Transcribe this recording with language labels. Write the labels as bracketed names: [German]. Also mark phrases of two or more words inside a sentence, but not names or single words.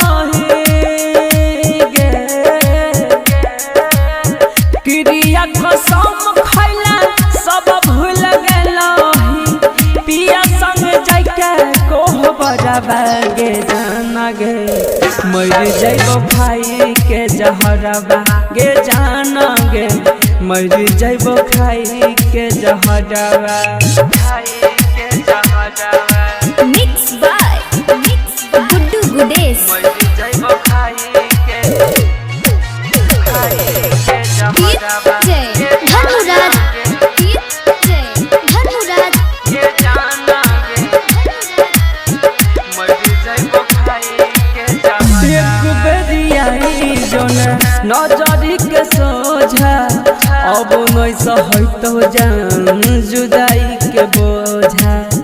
[Angika] क्रिया कसम खैला सब भूल गेलही पिया संग जाके कोहबरवा गे जाना गे मर जइबो खाई के जहरवा गे जाना गे मर जइबो खाई के जहरवा [English] मिक्स बाय गुड्डू गुडेश। [Angika] धन्नो राज। एक बेरिया जोन नजरी के सोझा अब नहीं सहतो जान जुदाई के बोझा